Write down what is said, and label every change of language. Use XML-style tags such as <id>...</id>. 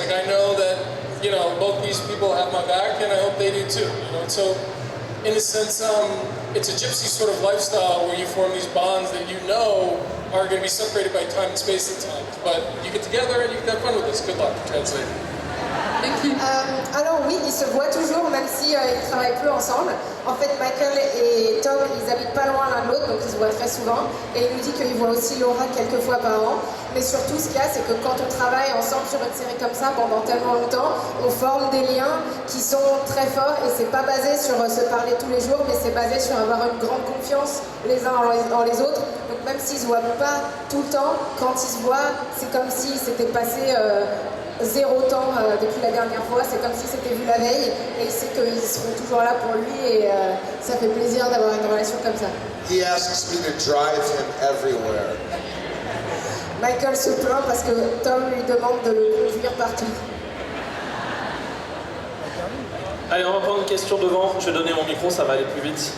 <en>Like I know that, you know, both these people have my back and I hope they do too. You know, and so in a sense, it's a gypsy sort of lifestyle where you form these bonds that you know are going to be separated by time and space at times. But you get together and you can have fun with this. Good luck, translate.</en> <fr>Alors oui, ils se voient toujours, même si ils travaillent peu ensemble. En fait, Michael et Tom, ils habitent pas loin l'un de l'autre, donc ils se voient très souvent. Et il nous dit qu'il voit aussi Laura quelques fois par an. Mais surtout, ce qu'il y a, c'est que quand on travaille ensemble sur une série comme ça pendant tellement longtemps, on forme des liens qui sont très forts. Et c'est pas basé sur se parler tous les jours, mais c'est basé sur avoir une grande confiance les uns en les autres. Donc même s'ils se voient pas tout le temps, quand ils se voient, c'est comme si c'était passé 0 temps depuis la dernière fois, c'est comme si c'était vu la veille, et il sait qu'ils seront toujours là pour lui, et ça fait plaisir d'avoir une relation comme ça.</fr> <en>He asks me to drive him everywhere.</en> <fr>Michael se plaint parce que Tom lui demande de le conduire partout. Allez, on va prendre une question devant. Je vais donner mon micro, ça va aller plus vite.</fr>